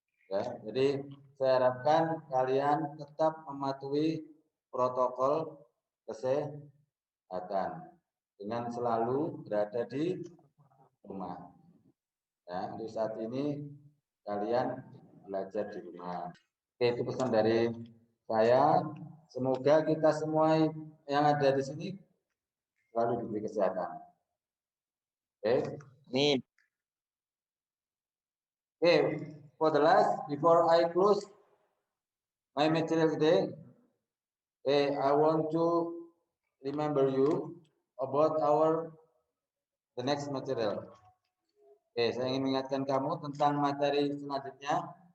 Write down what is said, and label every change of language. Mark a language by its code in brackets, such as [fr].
[id] Ya, jadi saya harapkan kalian tetap mematuhi protokol kesehatan dengan selalu berada di rumah. Ya, untuk saat ini kalian belajar di rumah. Oke, itu pesan dari saya. Semoga kita semua yang ada di sini selalu diberi kesehatan. Oke. Amin. [en] Okay, for the last, before I close my material today, I want to remember you about the next material. [id] Saya ingin mengingatkan kamu tentang materi selanjutnya.